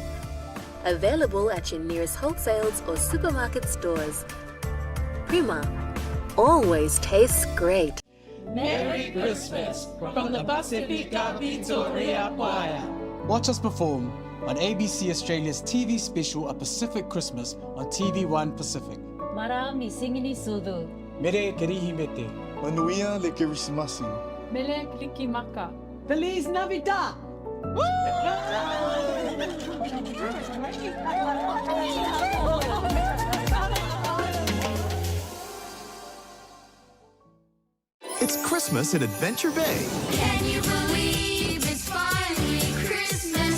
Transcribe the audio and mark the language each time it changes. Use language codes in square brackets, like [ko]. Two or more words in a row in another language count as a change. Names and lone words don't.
[en] Available at your nearest wholesales or supermarket stores. Prima always tastes great. Merry Christmas from the Pacifica Victoria Choir. Watch us perform on ABC Australia's TV special A Pacific Christmas on TVWAN Pacific. Marami singini sudu. [mi] Mere kerihimete. [sm] Manuia le Kirismasi. [haw] Mele klikimaka. [es] Feliz Navidad! [en] It's Christmas in Adventure Bay. Can you believe it's finally Christmas?